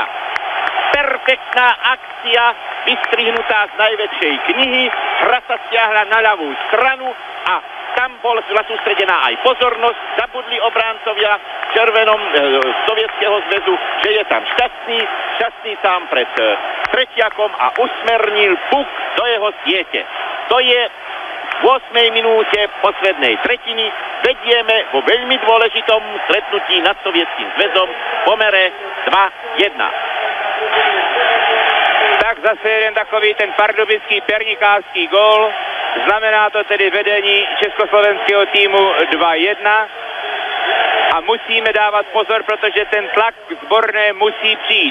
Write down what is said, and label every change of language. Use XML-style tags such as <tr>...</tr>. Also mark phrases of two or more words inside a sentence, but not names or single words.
<sk>Perfektná akcia, vystrihnutá z najväčšej knihy, hra sa stiahla na ľavú stranu a tam bola sústredená aj pozornosť, zabudli obráncovia v červenom Sovietskeho zväzu, že je tam Šťastný sám pred Tretiakom a usmernil puk do jeho siete. To je v 8. minúte poslednej tretiny, vedieme vo veľmi dôležitom stretnutí nad Sovietským zväzom v pomere 2-1.</sk> <cs>Tak zase jeden takový ten pardubický pernikářský gól. Znamená to tedy vedení československého týmu 2-1. A musíme dávat pozor, protože ten tlak zborné musí přijít.</cs>